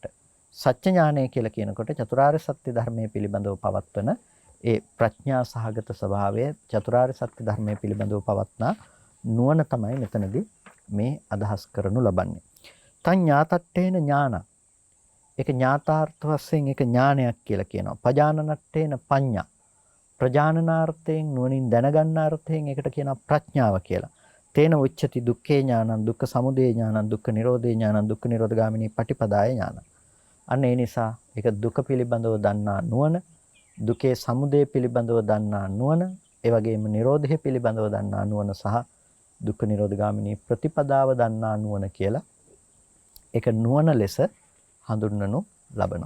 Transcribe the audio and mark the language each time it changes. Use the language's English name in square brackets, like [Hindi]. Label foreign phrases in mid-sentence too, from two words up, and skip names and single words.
[Sinhala] සත්‍ය ඥානය කියලා කියනකොට චතුරාර්ය සත්‍ය ධර්මයේ පිළිබඳව පවත්වන ඒ ප්‍රඥා සහගත ස්වභාවය චතුරාර්ය සත්‍ය ධර්මයේ පිළිබඳව පවත්නා නුවණ තමයි මෙතනදී මේ අදහස් කරනු ලබන්නේ. [Pali] තං ඥාතට්ඨේන ඥාන. [Sinhala] ඒක ඥාතාර්ථ වශයෙන් ඒක ඥානයක් කියලා කියනවා. [Pali] පජානනට්ඨේන පඤ්ඤා. [Sinhala] ප්‍රජානනාර්ථයෙන් නුවණින් දැනගන්න අර්ථයෙන් ඒකට කියනවා ප්‍රඥාව කියලා. [Pali] තේන උච්චති දුක්ඛේ ඥානං දුක්ඛ සමුදය ඥානං දුක්ඛ නිරෝධේ ඥානං දුක්ඛ නිරෝධගාමිනී පටිපදාය ඥානං. [Sinhala] අන්න ඒ නිසා ඒක දුක පිළිබඳව දන්නා නුවණ, දුකේ සමුදය පිළිබඳව දන්නා නුවණ, ඒ වගේම නිරෝධය පිළිබඳව දන්නා නුවණ සහ දුක්ඛ නිරෝධගාමිනී ප්‍රතිපදාව දන්නා නුවණ කියලා ඒක නුවණ ලෙස හඳුන්වනු ලබනවා.